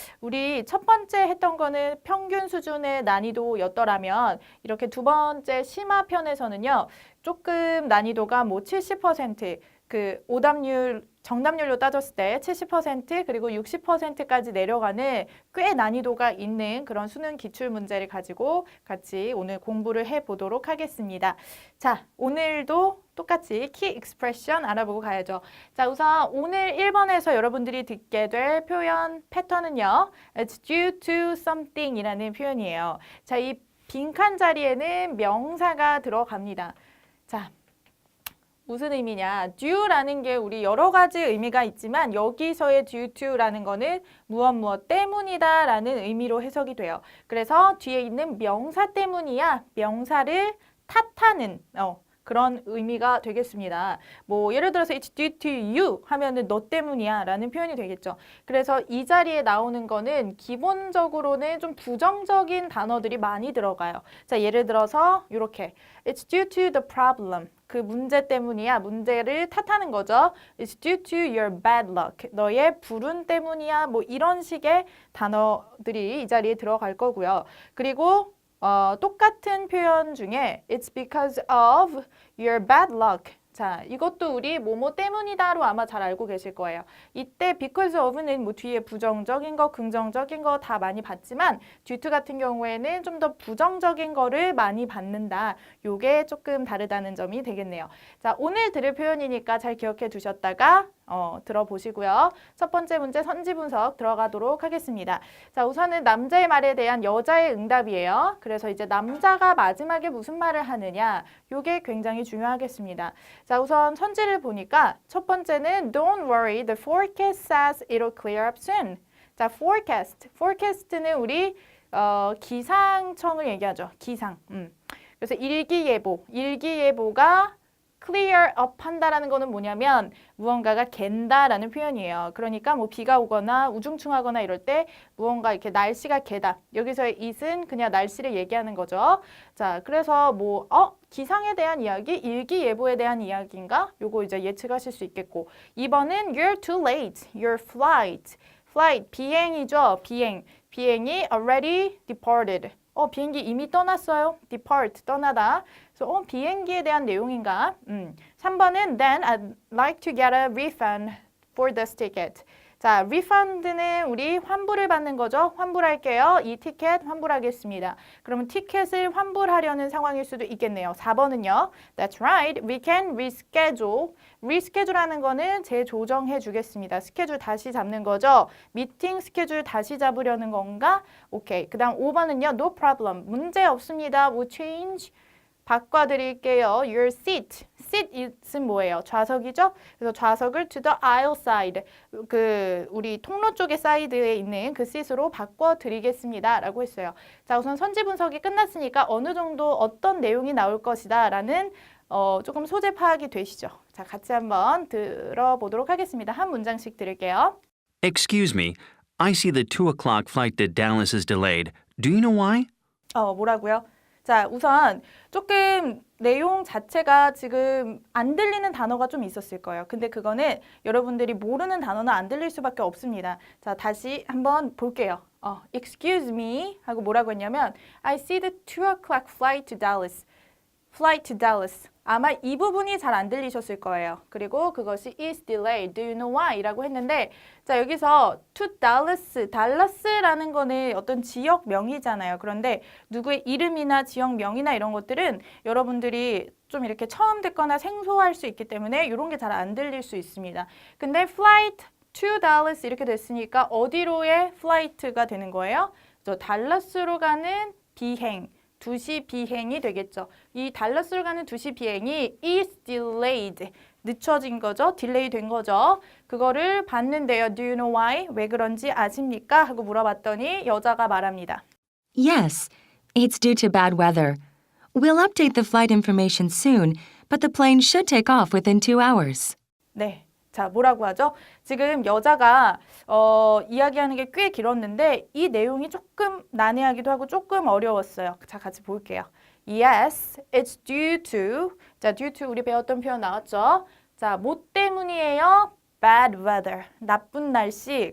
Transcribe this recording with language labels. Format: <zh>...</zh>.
<ko>우리 첫 번째 했던 거는 평균 수준의 난이도였더라면 이렇게 두 번째 심화 편에서는요, 조금 난이도가 뭐 70%, 그 오답률, 정답률로 따졌을 때 70% 그리고 60%까지 내려가는 꽤 난이도가 있는 그런 수능 기출 문제를 가지고 같이 오늘 공부를 해보도록 하겠습니다. 자, 오늘도 똑같이 키 익스프레션 알아보고 가야죠. 자, 우선 오늘 1번에서 여러분들이 듣게 될 표현 패턴은요.</ko> <en>It's due to something</en> <ko>이라는 표현이에요. 자, 이 빈칸 자리에는 명사가 들어갑니다. 자, 무슨 의미냐? due라는 게 우리 여러 가지 의미가 있지만 여기서의 due to라는 거는 무엇 때문이다 라는 의미로 해석이 돼요. 그래서 뒤에 있는 명사 때문이야 명사를 탓하는 그런 의미가 되겠습니다. 뭐 예를 들어서</ko> <en>it's due to you</en> <ko>하면은 너 때문이야 라는 표현이 되겠죠. 그래서 이 자리에 나오는 거는 기본적으로는 좀 부정적인 단어들이 많이 들어가요. 자, 예를 들어서 이렇게</ko> <en>it's due to the problem.</en> <ko>그 문제 때문이야. 문제를 탓하는 거죠.</ko> <en>It's due to your bad luck.</en> <ko>너의 불운 때문이야. 뭐 이런 식의 단어들이 이 자리에 들어갈 거고요. 그리고 똑같은 표현 중에</ko> <en>It's because of your bad luck.</en> <ko>자, 이것도 우리 뭐뭐 때문이다로 아마 잘 알고 계실 거예요. 이때 because of는 뭐 뒤에 부정적인 거, 긍정적인 거 다 많이 봤지만 due to 같은 경우에는 좀 더 부정적인 거를 많이 받는다. 요게 조금 다르다는 점이 되겠네요. 자, 오늘 들을 표현이니까 잘 기억해 두셨다가 들어보시고요. 첫 번째 문제 선지 분석 들어가도록 하겠습니다. 자, 우선은 남자의 말에 대한 여자의 응답이에요. 그래서 이제 남자가 마지막에 무슨 말을 하느냐, 요게 굉장히 중요하겠습니다. 자, 우선 선지를 보니까 첫 번째는</ko> <en>Don't worry, the forecast says it'll clear up soon.</en> <ko>자, forecast는 우리 기상청을 얘기하죠. 기상. 그래서 일기예보가 clear up 한다라는 거는 뭐냐면 무언가가 갠다라는 표현이에요. 그러니까 뭐 비가 오거나 우중충하거나 이럴 때 무언가 이렇게 날씨가 개다. 여기서의 it은 그냥 날씨를 얘기하는 거죠. 자, 그래서 뭐 기상에 대한 이야기, 일기예보에 대한 이야기인가? 요거 이제 예측하실 수 있겠고.</ko> <en>2번은 you're too late. Your flight,</en> <ko>비행이죠.</ko> <en>비행이 already departed.</en> <ko>비행기 이미 떠났어요. depart, 떠나다. 그래서 비행기에 대한 내용인가?</ko> <en>3번은 then I'd like to get a refund for this ticket.</en> <ko>자, refund는 우리 환불을 받는 거죠. 환불할게요. 이 티켓 환불하겠습니다. 그러면 티켓을 환불하려는 상황일 수도 있겠네요.</ko> <en>4번은요. That's right. We can reschedule.</en> <ko>reschedule하는 거는 재조정해 주겠습니다. 스케줄 다시 잡는 거죠. 미팅 스케줄 다시 잡으려는 건가? 오케이. 그 다음 5번은요.</ko> <en>No problem.</en> <ko>문제 없습니다.</ko> <en>We'll change.</en> <ko>바꿔드릴게요.</ko> <en>Your seat.</en> <ko>seat은 뭐예요? 좌석이죠? 그래서 좌석을</ko> <en>to the aisle side.</en> <ko>그 우리 통로 쪽의 사이드에 있는 그 seat으로 바꿔드리겠습니다. 라고 했어요. 자, 우선 선지 분석이 끝났으니까 어느 정도 어떤 내용이 나올 것이다 라는 조금 소재 파악이 되시죠? 자, 같이 한번 들어보도록 하겠습니다. 한 문장씩 들을게요.</ko> <en>Excuse me, I see the 2 o'clock flight to Dallas is delayed. Do you know why?</en> <ko>뭐라고요? 자, 우선 조금 내용 자체가 지금 안 들리는 단어가 좀 있었을 거예요. 근데 그거는 여러분들이 모르는 단어는 안 들릴 수밖에 없습니다. 자, 다시 한번 볼게요.</ko> <en>Excuse me</en> <ko>하고 뭐라고 했냐면</ko> <en>I see the 2 o'clock flight to Dallas. Flight to Dallas.</en> <ko>아마 이 부분이 잘 안 들리셨을 거예요. 그리고 그것이</ko> <en>is delayed. Do you know why?</en> <ko>라고 했는데 자, 여기서 to Dallas, 달라스라는 거는 어떤 지역명이잖아요. 그런데 누구의 이름이나 지역명이나 이런 것들은 여러분들이 좀 이렇게 처음 듣거나 생소할 수 있기 때문에 이런 게 잘 안 들릴 수 있습니다. 근데</ko> <en>flight to Dallas</en> <ko>이렇게 됐으니까 어디로의 flight가 되는 거예요? 달라스로 가는 비행. 2시 비행이 되겠죠. 이 달라스로 가는 2시 비행이</ko> <en>is delayed.</en> <ko>늦춰진 거죠. 딜레이 된 거죠. 그거를 봤는데요. Do you know why? 왜 그런지 아십니까? 하고 물어봤더니 여자가 말합니다.</ko> <en>Yes, it's due to bad weather. We'll update the flight information soon, but the plane should take off within 2 hours.</en> <ko>네. 자, 뭐라고 하죠? 지금 여자가 이야기하는 게 꽤 길었는데 이 내용이 조금 난해하기도 하고 조금 어려웠어요. 자, 같이 볼게요.</ko> <en>Yes, it's due to.</en> <ko>자, due to 우리 배웠던 표현 나왔죠? 자, 뭐 때문이에요?</ko> <en>Bad weather.</en> <ko>나쁜 날씨.</ko>